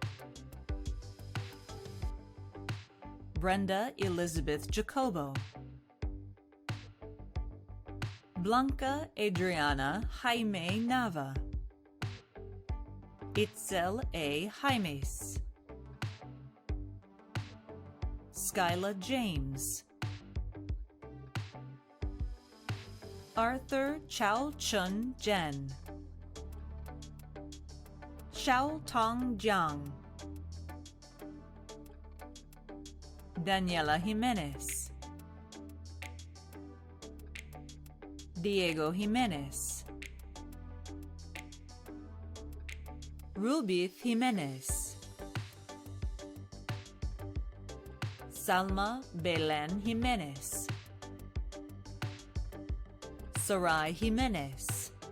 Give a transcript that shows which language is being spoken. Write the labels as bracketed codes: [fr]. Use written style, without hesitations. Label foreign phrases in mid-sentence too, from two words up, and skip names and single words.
[en] Brenda Elizabeth Jacobo, Blanca Adriana Jaime Nava, Itzel A. Jaimes, Skyla James, Arthur Chao Chun Jen, Xiao Tong Jiang, Daniela Jimenez, Diego Jimenez, Rubith Jimenez, Salma Belen Jimenez, Sarai Jimenez,